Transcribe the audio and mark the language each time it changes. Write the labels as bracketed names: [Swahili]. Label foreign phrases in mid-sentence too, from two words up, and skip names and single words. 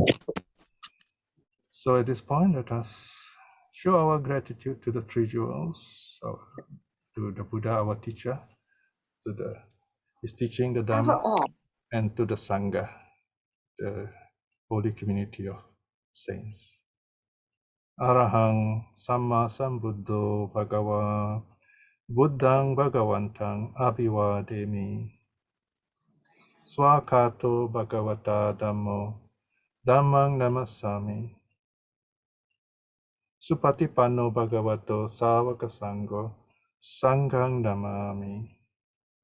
[English] So at this point, let us show our gratitude to the three jewels, to the Buddha, our teacher, to his teaching, the Dhamma, and to the Sangha, the holy community of saints. [Pali] Arahang Samma Sambuddho Bhagava Buddhang Bhagavantang Abhivademi Swakato Bhagavata Dhammo Dhammang Namassami Supatipanno Bhagavato Savaka Sangho Sanghang Namami.